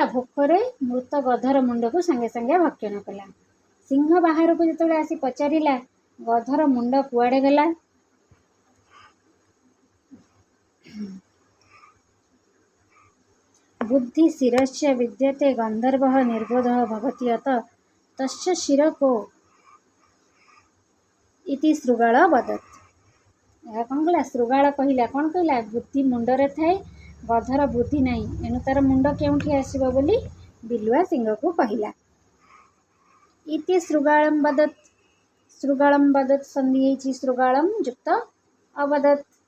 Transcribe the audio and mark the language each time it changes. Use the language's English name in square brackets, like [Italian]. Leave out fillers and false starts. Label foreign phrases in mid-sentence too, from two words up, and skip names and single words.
[Odia] ଭୋକରେ ମୃତ ଗଧର ମୁଣ୍ଡକୁ ସାଙ୍ଗେ ସାଙ୍ଗେ ଭକ୍ଷଣ କଲା। ସିଂହ ବାହାରକୁ ଯେତେବେଳେ ଆସି ପଚାରିଲା, ଗଧର ମୁଣ୍ଡ କୁଆଡ଼େ ଗଲା? [Sanskrit] ବୁଦ୍ଧି ଶିରସ୍ୟ ବିଦ୍ୟତେ ଗନ୍ଧର୍ବଃ ନିର୍ବୋଧଃ ଭବତି ଅତ तस्य शिरको इति ଶୃଗାଳ ବଦତ୍। [Odia] ଏହା କ'ଣ କଲା? ଶୃଗାଳ କହିଲା। କ'ଣ କହିଲା? ବୁଦ୍ଧି ମୁଣ୍ଡରେ ଥାଏ, ଗଧର ବୁଦ୍ଧି ନାହିଁ, ଏଣୁ ତାର ମୁଣ୍ଡ କେଉଁଠି ଆସିବ ବୋଲି ବିଲୁଆ ସିଂହକୁ କହିଲା। [Sanskrit] ଇତି ଶୃଗାଳମ୍ ବଦତ୍। [Odia] ଶୃଗାଳମ୍ ବଦତ୍ ସନ୍ଧି ହେଇଛି ଶୃଗାଳମ୍ ଯୁକ୍ତ ଅବଦତ୍।